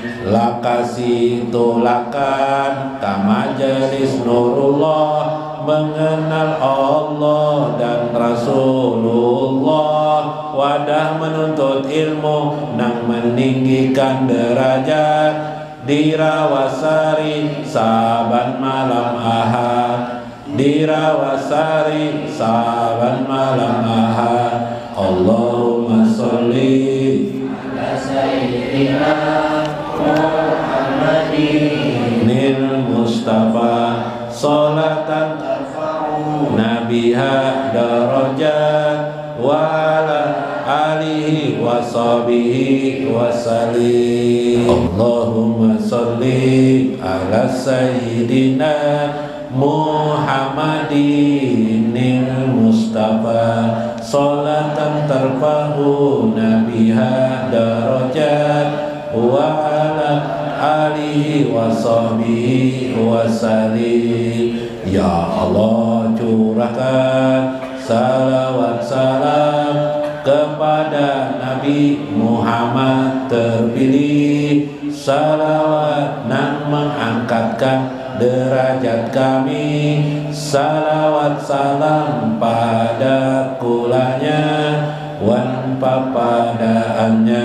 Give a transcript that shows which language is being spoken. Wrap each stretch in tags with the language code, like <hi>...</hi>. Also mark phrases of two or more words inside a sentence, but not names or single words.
<bjn>Lakasi tulakan ka majelis Nurullah, mengenal Allah dan Rasulullah, wadah menuntut ilmu nang meninggikan derajat, di Rawasari saban malam Ahad, di Rawasari saban malam Ahad.</bjn> <ar>اللهم صل على سيدنا محمد المصطفى صلاة ترفع بها درجات وعلى آله وصحبه وسلم. اللهم صل على سيدنا محمد المصطفى صلاة ترفع بها درجات وعلى آله وصحبه وسلم.</ar> <id>Ya Allah, curahkan salawat salam kepada Nabi Muhammad terpilih, salawat nan mengangkatkan derajat kami, salawat salam pada</id> <bjn>kulanya wan papadaannya.</bjn>